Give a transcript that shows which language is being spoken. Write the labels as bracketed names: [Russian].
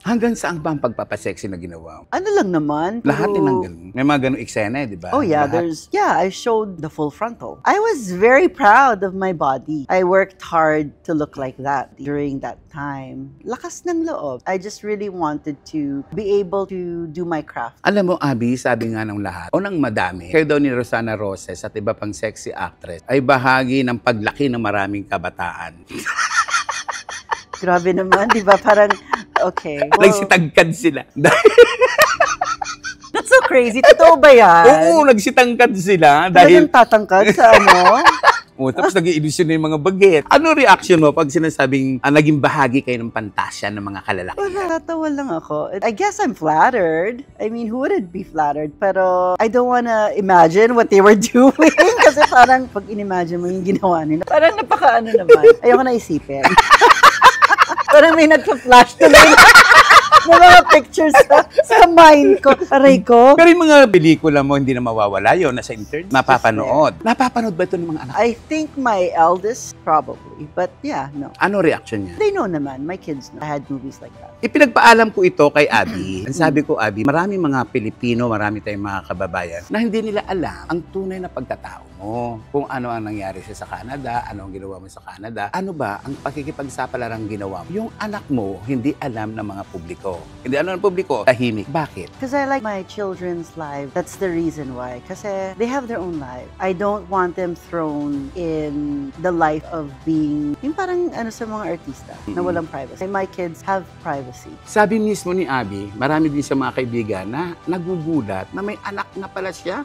[Filipino] Hanggang saan ba ang pagpapasexy na ginawa mo? Ano lang naman. Lahat din ng ganun. May mga ganung eksena, di ba? [English] Oh yeah, I showed the full frontal. I was very proud of my body. I worked hard to look like that during that time. [Filipino] Lakas ng loob. [English] I just really wanted to be able to do my craft. [Filipino] Alam mo, Abby, sabi nga ng lahat, o ng madami, kayo daw ni Rosana Roses at iba pang sexy actress, ay bahagi ng paglaki ng maraming kabataan. Grabe naman, di ba? Parang, okay. Well, nagsitagkad sila. [English] That's so crazy. [Filipino] Totoo ba yan? Oo, nagsitangkad sila. Talagang tatangkad sa ano? Tapos nag-i-illusion na yung mga baget. Ano reaction mo pag sinasabing naging bahagi kayo ng pantasya ng mga kalalaki? Wala, tatawa lang ako. [English] I guess I'm flattered. I mean, who wouldn't be flattered? [Filipino] Pero [English] I don't wanna imagine what they were doing. [Filipino] Kasi parang pag in-imagine mo yung ginawa nila, parang napaka-ano naman. Ayoko na isipin. Parang may nagpa-flash tuloy na mga pictures sa mind ko. Aray ko. Pero yung mga pelikula mo, hindi na mawawala yun. Nasa internet. Mapapanood. Napapanood ba ito ng mga anak? [English] I think my eldest, probably. But yeah, no. [Filipino] Ano reaction niya? [English] They know naman. My kids know. I had movies like that. [Filipino] Ipinagpaalam ko ito kay Abby. Ang sabi ko, Abby, maraming mga Pilipino, marami tayong mga kababayan na hindi nila alam ang tunay na pagkatao mo. Kung ano ang nangyari sa Canada, ano ang ginawa mo sa Canada, ano ba ang pakikipagsapalaran ginawa mo. Yung anak mo, hindi alam ng mga publiko. Hindi alam ng publiko, tahimik. Bakit? [English] Because I like my children's life. That's the reason why. Kasi they have their own life. I don't want them thrown in the life of being, [Filipino] yung parang ano sa mga artista, na walang privacy. [English] My kids have privacy. [Filipino] Sabi mismo ni Abby, marami din sa mga kaibigan na nagugulat na may anak na pala siya.